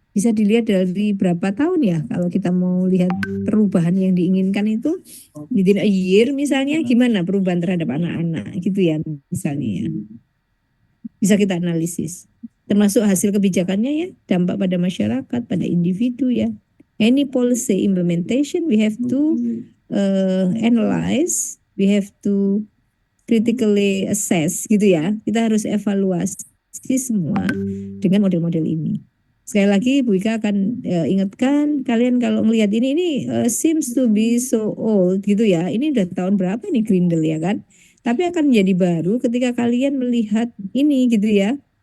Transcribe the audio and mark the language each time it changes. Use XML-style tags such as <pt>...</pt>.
<id>Bisa dilihat dari berapa tahun ya kalau kita mau lihat perubahan yang diinginkan itu</id> <en>within a year</en> <id>misalnya gimana perubahan terhadap anak-anak gitu ya misalnya ya. Bisa kita analisis. Termasuk hasil kebijakannya ya, dampak pada masyarakat, pada individu ya.</id> <en>Any policy implementation we have to analyze, we have to critically assess</en> <id>gitu ya. Kita harus evaluasi semua dengan model-model ini. Sekali lagi Bu Ika akan ingatkan kalian kalau melihat ini</id> <en>seems to be so old</en> <id>gitu ya. Ini udah tahun berapa nih Grindel ya kan? Tapi akan menjadi baru ketika kalian melihat ini gitu ya.</id>